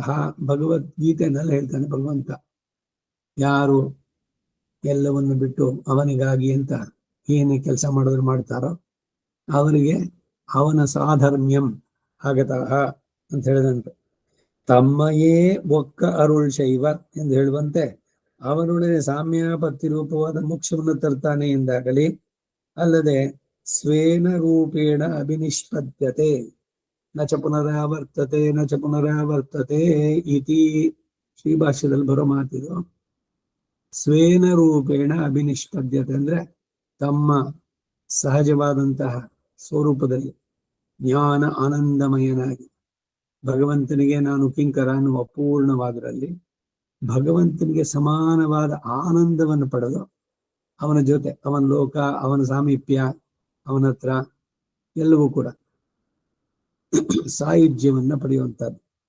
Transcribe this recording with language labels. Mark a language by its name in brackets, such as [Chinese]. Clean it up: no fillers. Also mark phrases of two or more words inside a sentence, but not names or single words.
[Kannada] ಭಗವದ್ಗೀತೆನಲ್ಲಿ ಹೇಳ್ತಾನೆ ಭಗವಂತ, ಯಾರು ಎಲ್ಲವನ್ನು ಬಿಟ್ಟು ಅವನಿಗಾಗಿ ಅಂತ ಏನು ಕೆಲಸ ಮಾಡಿದ್ರು ಮಾಡ್ತಾರೋ ಅವರಿಗೆ ಅವನ [Sanskrit] ಸಾಧರ್ಮ್ಯಂ ಆಗತಃ [Kannada] ಅಂತ ಹೇಳಿದಂತೆ. [Tamil] தம்மையே ஒக்க அருள் செய்வ [Kannada] ಎಂದು ಹೇಳುವಂತೆ ಅವನೊಡನೆ ಸಾಮ್ಯಾಪತ್ತಿ ರೂಪವಾದ ಮೋಕ್ಷವನ್ನು ತರ್ತಾನೆ ಎಂದಾಗಲಿ, ಅಲ್ಲದೆ [Sanskrit] ಸ್ವೇನ ರೂಪೇಣ ಅಭಿನಿಷ್ಪದ್ಯತೆ ನ ಚ ಪುನರಾವರ್ತತೆ ಇತಿ [Kannada] ಶ್ರೀಭಾಷ್ಯದಲ್ಲಿ ಬರೋ ಮಾತಿದು. [Sanskrit] ಸ್ವೇನ ರೂಪೇಣ ಅಭಿನಿಷ್ಪದ್ಯತೆ [Kannada] ಅಂದ್ರೆ ತಮ್ಮ ಸಹಜವಾದಂತಹ ಸ್ವರೂಪದಲ್ಲಿ ಜ್ಞಾನ ಆನಂದಮಯನಾಗಿ ಭಗವಂತನಿಗೆ ನಾನು ಕಿಂಕರ ಅನ್ನುವ ಪೂರ್ಣವಾದರಲ್ಲಿ ಭಗವಂತನಿಗೆ ಸಮಾನವಾದ ಆನಂದವನ್ನು ಪಡೆದು ಅವನ ಜೊತೆ, ಅವನ ಲೋಕ, ಅವನ ಸಾಮೀಪ್ಯ, ಅವನ ಹತ್ರ ಎಲ್ಲವೂ ಕೂಡ ಸಾಯುಜ್ಯವನ್ನ ಪಡೆಯುವಂಥದ್ದು